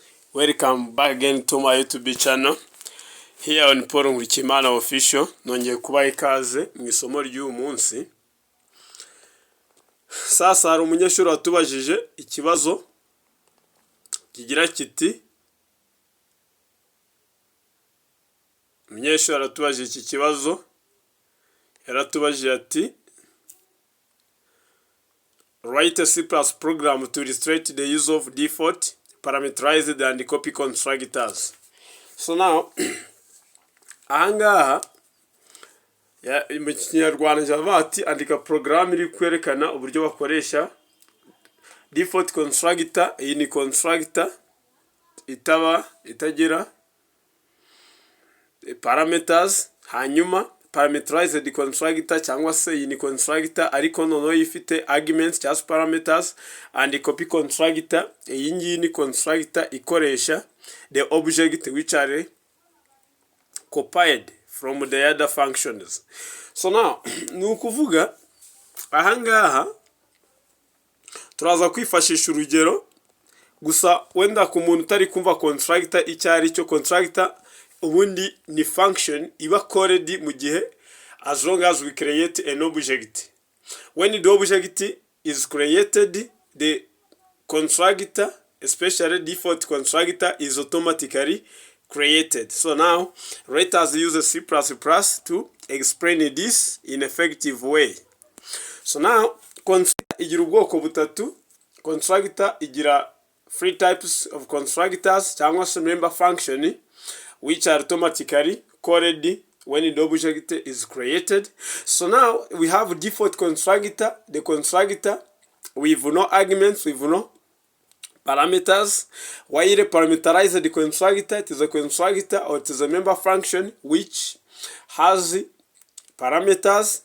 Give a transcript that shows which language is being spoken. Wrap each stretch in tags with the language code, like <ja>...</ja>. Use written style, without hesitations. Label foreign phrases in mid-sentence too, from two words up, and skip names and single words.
<en>Welcome back again to my YouTube channel here on Paul Nkurikiyimana official.</en> <rw>Nongeye kubaha ikaze mu isomo ry'uyu munsi. Sasa hari umunyeshuri watubajije ikibazo kigira kiti, umunyeshuri aratubajije iki kibazo, yaratubajije ati</rw> <en>write a C+ program to illustrate the use of default parameterized and copy constructors. So now</en> <rw>ahangaha mu Kinyarwanda cyangwa ati andika program iri kwerekana uburyo bakoresha</rw> <en>default constructor.</en> <rw>Iyi ni constructor itagira parameters, hanyuma</rw> <en>parameterized constructor</en> <rw>cyangwa se iyi ni constructor ariko noneho ifite arguments cyangwa parameters,</rw> <en>and copy constructor.</en> <rw>Iyi ngiyi ni constructor ikoresha</rw> <en>the object which are copied from the other functions. So now</en> <rw>ni ukuvuga ahangaha turaza kwifashisha urugero gusa wenda ku muntu utari kumva constructor icyo ari cyo.</rw> <en>Constructor</en> <rw>ubundi ni</rw> <en>function iba called</en> <rw>mu gihe</rw> <en>as long as we create an object. When the object is created, the constructor, especially default constructor, is automatically created. So now let us use a C++ to explain this in effective way. So now</en> <rw>constructor igira ubwoko butatu. Constructor igira</rw> <en>three types of constructors</en> <rw>cyangwa se</rw> <en>member function which are automatically called when the object is created. So now we have default constructor, the constructor with no arguments, with no parameters. While parameterized the constructor, it is a constructor or it is a member function which has parameters.</en>